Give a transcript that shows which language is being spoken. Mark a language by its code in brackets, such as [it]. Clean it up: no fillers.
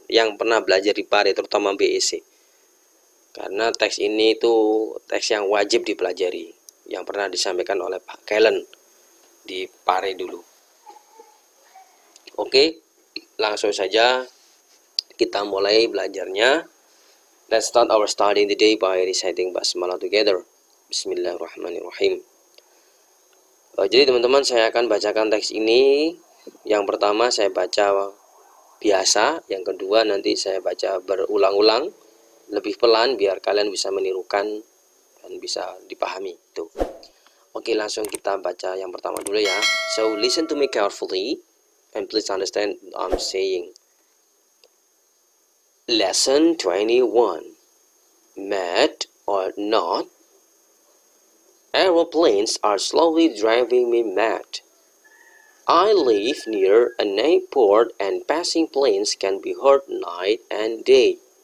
[id] Yang pernah belajar di Pare, terutama BEC. Karena teks ini itu teks yang wajib dipelajari, yang pernah disampaikan oleh Pak Kellen di Pare dulu. Oke, langsung saja kita mulai belajarnya. [en] Let's start our study the day by reciting Basmalah together. [id] Bismillahirrahmanirrahim. Jadi teman-teman, saya akan bacakan teks ini. Yang pertama saya baca biasa, yang kedua nanti saya baca berulang-ulang lebih pelan biar kalian bisa menirukan dan bisa dipahami tuh. Oke, langsung kita baca yang pertama dulu ya. [en] So listen to me carefully and please understand what I'm saying. Lesson 21. Mad or not? Aeroplanes are slowly driving me mad. I live near an airport and passing planes can be heard night and day.